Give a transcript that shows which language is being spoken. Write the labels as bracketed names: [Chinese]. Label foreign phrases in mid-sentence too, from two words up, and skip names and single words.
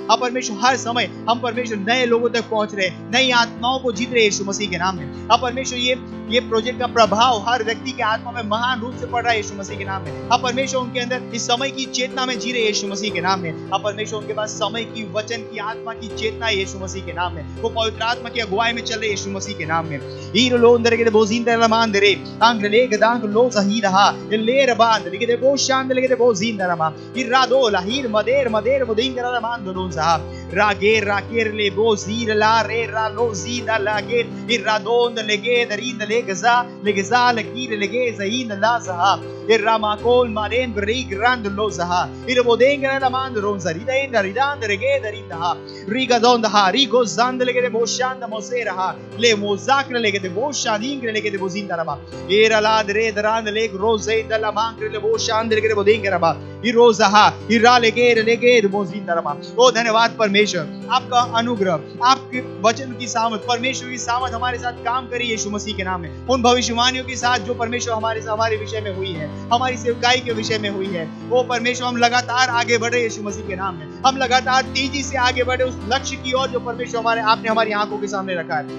[Hindi] अब परमेश्वर हर समय हम परमेश्वर नए लोगों तक पहुंच रहे नई आत्माओं को जीत रहे यीशु मसीह के नाम में। अब परमेश्वर ये प्रोजेक्ट का प्रभाव हर व्यक्ति के आत्मा में महान रूप से पड़ रहा है यीशु मसीह के नाम में। अब परमेश्वर उनके अंदर इस समय की चेतना में जी रहे यीशु मसीह के नाम में। अब परमेश्वर उनके पास समय की वचन की आत्मा की चेतना है यीशु मसीह के नाम में। वो पवित्र आत्मा की अगुवाई में चल रहे यीशु मसीह के नाम में। ईर लोंदर के बोजिंदर लमांदरे आंग्रले गदांग लो सहीरहा लेर बांद लिगे दे बो शांद लिगे दे बोजिंदर मा इरादो लाहिर मदेर मुदिंगर लमांदरों सा रागेर ले बोजीर ला रे रा लो जीदा लागेर इरादोंद लेगे दरिंद legeza legir legeza in la zaha irramakol maren bri grand lo zaha irbodenga la mand ronza ridenda ridanda regeda rinda riga donda ha rigo zand legede boshanda mosera ha le mozakre legede boshadingre legede bozinda raba era la dre dran leg rose dalla mankre le boshand legede bodenga raba iroza ha ira legede bozinda raba। ओ धन्यवाद परमेश्वर आपका अनुग्रह आपके वचन की सामर्थ परमेश्वर की सामर्थ हमारे साथ काम करी यीशु मसीह के नाम में। उन भविष्यवाणियों के साथ जो परमेश्वर हमारे विषय में हुई है हमारी सेवकाई के विषय में हुई है वो परमेश्वर हम लगातार आगे बढ़े यीशु मसीह के नाम में। हम लगातार तेजी से आगे बढ़े उस लक्ष्य की ओर जो परमेश्वर आपने हमारी आंखों के सामने रखा है।